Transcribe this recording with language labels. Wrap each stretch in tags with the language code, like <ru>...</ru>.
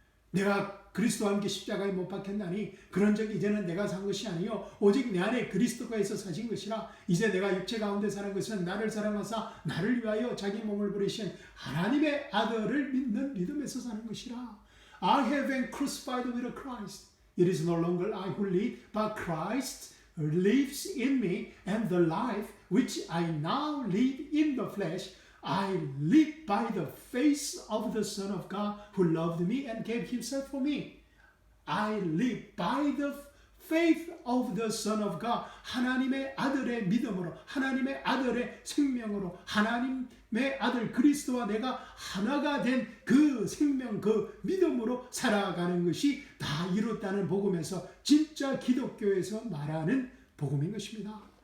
<ko>내가 그리스도와 함께 십자가에 못 박혔나니 그런즉 이제는 내가 산 것이 아니요 오직 내 안에 그리스도가 있어 사신 것이라. 이제 내가 육체 가운데 사는 것은 나를 사랑하사 나를 위하여 자기 몸을 버리신 하나님의 아들을 믿는 믿음에서 사는 것이라.</ko> <en>I have been crucified with Christ. It is no longer I who live, but Christ lives in me, and the life which I now live in the flesh, I live by the faith of the Son of God who loved me and gave himself for me. I live by the faith of the Son of God.</en> <ko>하나님의 아들의 믿음으로, 하나님의 아들의 생명으로, 하나님의 아들 그리스도와 내가 하나가 된 그 생명, 그 믿음으로 살아가는 것이 다 이뤘다는 복음에서 진짜 기독교에서 말하는 복음인 것입니다.</ko>